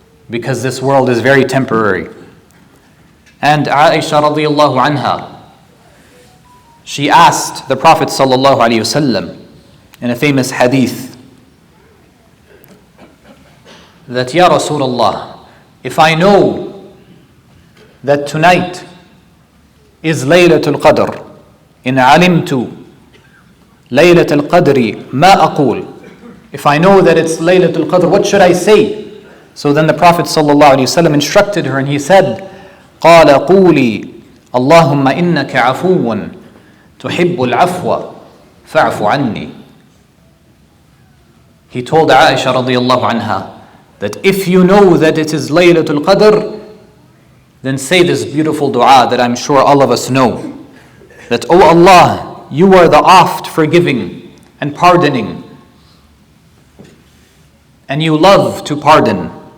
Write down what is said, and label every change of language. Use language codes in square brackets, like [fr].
[en] Because this world is very temporary. And Aisha radiallahu anha, she asked the Prophet sallallahu alaihi wasallam in a famous hadith that, Ya Rasulullah, if I know that tonight is Laylatul Qadr, [ar] in alimtu Laylatul Qadri ma aqul, [en] if I know that it's Laylatul Qadr, what should I say? So then the Prophet ﷺ instructed her and he said, [ar] قال قولي اللهم إنك عفو تحب العفو فاعف عني. [en] He told Aisha radiallahu anha that if you know that it is Laylatul Qadr, then say this beautiful dua that I'm sure all of us know. That, O Allah, you are the oft forgiving and pardoning, and you love to pardon.